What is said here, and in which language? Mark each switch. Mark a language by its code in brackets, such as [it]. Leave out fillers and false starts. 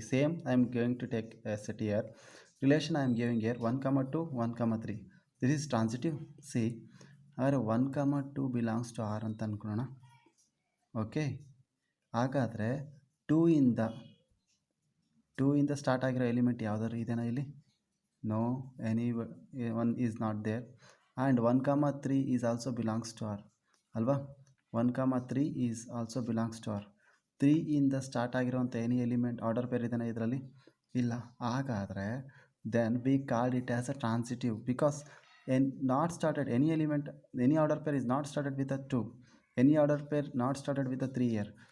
[en] Same, I am going to take a set here. Relation I am giving here 1 comma 2 1 comma 3. This is transitive. See, our 1 comma 2 belongs to R [kn] ಅಂತ ಅನ್ಕೊಳ್ಳೋಣ. Okay, ಹಾಗಾದರೆ 2 ಇಂದ two ಇಂದ start ಆಗಿರೋ element ಯಾವ್ದಾದ್ರು ಇದೆಯಾ ಇಲ್ಲಿ? [en] No, any one is not there. And 1,3 is also belongs to R [kn] ಅಲ್ವಾ? [en] 1,3 is also belongs to R. [kn] 3 ಇಂದ ಸ್ಟಾರ್ಟ್ ಆಗಿರೋಂಥ ಎನಿ ಎಲಿಮೆಂಟ್ ಆರ್ಡರ್ ಪೇರ್ ಇದೆಯಾ ಇದರಲ್ಲಿ? ಇಲ್ಲ. ಹಾಗಾದರೆ [en] then we called it as a transitive because not started any element, any order pair is not started with a 2, any order pair not started with a 3 here.